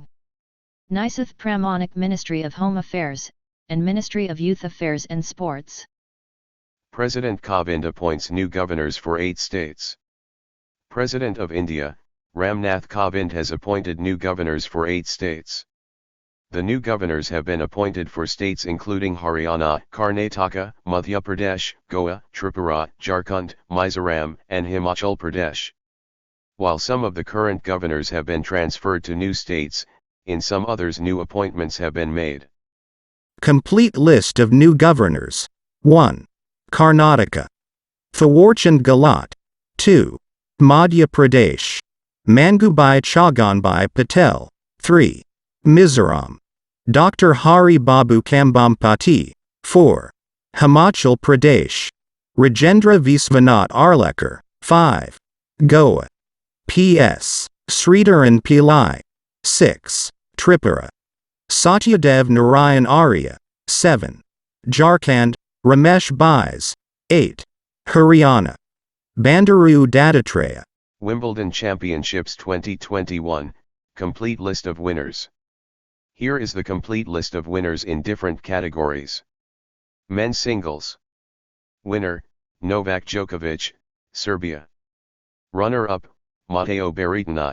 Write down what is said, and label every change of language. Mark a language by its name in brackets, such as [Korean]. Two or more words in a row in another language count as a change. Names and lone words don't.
[English] Nisath Pramanik, Ministry of Home Affairs and Ministry of Youth Affairs and Sports. President Kovind appoints new governors for 8 states. President of India, Ramnath Kovind has appointed new governors for 8 states. The new governors have been appointed for states including Haryana, Karnataka, Madhya Pradesh, Goa, Tripura, Jharkhand, Mizoram, and Himachal Pradesh. While some of the current governors have been transferred to new states, in some others new appointments have been made. Complete list of new governors. 1. Karnataka. Thawarchand Gehlot. 2. Madhya Pradesh. Mangubai Chhaganbhai Patel. 3. Mizoram. Dr. Hari Babu Kambhampati. 4. Himachal Pradesh. Rajendra Viswanath Arlekar. 5. Goa. P.S. Sridharan Pillai. 6. Tripura. Satyadev Narayan Arya. 7. Jharkhand. Ramesh Bais. 8. Haryana. Bandaru Dattatreya. Wimbledon Championships 2021, complete list of winners. Here is the complete list of winners in different categories. Men's singles. Winner, Novak Djokovic, Serbia. Runner-up, Matteo Berrettini.